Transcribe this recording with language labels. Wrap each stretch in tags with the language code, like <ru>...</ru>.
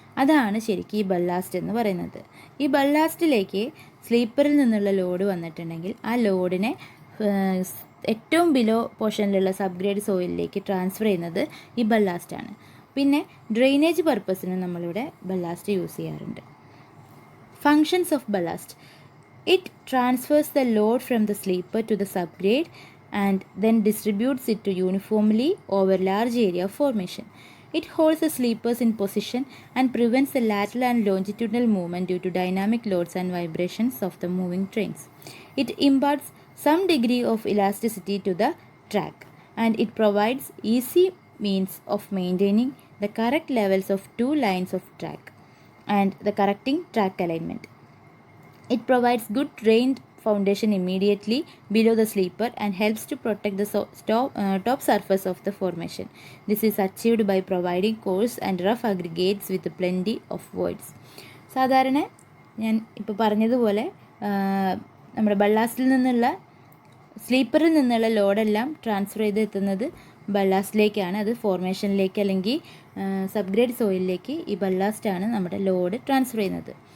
<ml>അതാണ് ശരിക്കും ഈ ബല്ലാസ്റ്റ് എന്ന് പറയുന്നത്. ഈ ബല്ലാസ്റ്റിലേക്ക് സ്ലീപ്പറിൽ നിന്നുള്ള ലോഡ് വന്നിട്ടുണ്ടെങ്കിൽ ആ ലോഡിനെ ഏറ്റവും ബിലോ പോർഷനിലുള്ള സബ്ഗ്രേഡ് സോയിലിലേക്ക് ട്രാൻസ്ഫർ ചെയ്യുന്നത് ഈ ബല്ലാസ്റ്റാണ്. പിന്നെ ഡ്രെയിനേജ് പർപ്പസിന് നമ്മളിവിടെ ബല്ലാസ്റ്റ് യൂസ് ചെയ്യാറുണ്ട്.</ml> <en>Functions of ballast: it transfers the load from the sleeper to the subgrade and then distributes it to uniformly over large area of formation. It holds the sleepers in position and prevents the lateral and longitudinal movement due to dynamic loads and vibrations of the moving trains. It imparts some degree of elasticity to the track, and it provides easy means of maintaining the correct levels of two lines of track and the correcting track alignment. It provides good drained foundation immediately below the sleeper and helps to protect the top surface of the formation. This is achieved by providing coarse and rough aggregates with plenty of voids.</en> <ml>സാധാരണ ഞാൻ ഇപ്പോൾ പറഞ്ഞതുപോലെ നമ്മുടെ ബല്ലാസ്റ്റിൽ നിന്നുള്ള സ്ലീപ്പറിൽ നിന്നുള്ള ലോഡെല്ലാം transfer ചെയ്ത് എത്തുന്നത് ബല്ലാസ്റ്റിലേക്കാണ്. അത് ഫോർമേഷനിലേക്ക് അല്ലെങ്കിൽ സബ്ഗ്രേഡ് സോയിലിലേക്ക് ഈ ബല്ലാസ്റ്റാണ് നമ്മുടെ ലോഡ് ട്രാൻസ്ഫർ ചെയ്യുന്നത്.</ml>